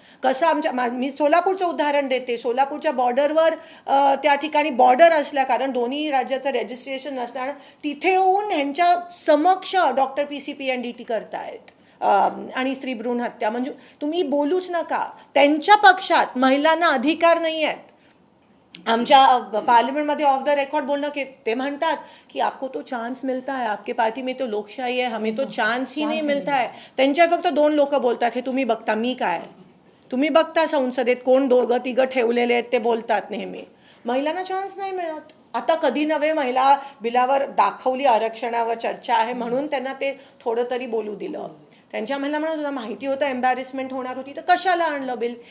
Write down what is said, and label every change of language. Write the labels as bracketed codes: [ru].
[mr] कसं मी सोलापूरचं उदाहरण देते. सोलापूरच्या बॉर्डरवर त्या ठिकाणी बॉर्डर असल्या कारण दोन्ही राज्याचं रजिस्ट्रेशन नसणार, तिथे येऊन ह्यांच्या समक्ष डॉक्टर PCP&DT करतायत आणि स्त्री भ्रूण हत्या. म्हणजे तुम्ही बोलूच नका. त्यांच्या पक्षात महिलांना अधिकार नाही आहेत. आमच्या पार्लिमेंटमध्ये ऑफ द रेकॉर्ड बोलणं की ते म्हणतात की [hi] आपको तो चान्स मिलता है, आपके पार्टी में तो लोकशाही है, हमें तो चान्स ही नहीं मिलता है. [mr] त्यांच्या फक्त 2 लोक बोलतात, हे तुम्ही बघता. मी काय, तुम्ही बघता संसदेत कोण 2-3 ठेवलेले आहेत ते बोलतात नेहमी. महिलांना चान्स नाही मिळत. आता कधी नव्हे महिला बिलावर दाखवली, आरक्षणावर चर्चा आहे म्हणून त्यांना ते थोडं तरी बोलू दिलं. त्यांच्या महिला म्हणत होता माहिती होतं एम्बॅरेसमेंट होणार होती तर कशाला आणलं बिल.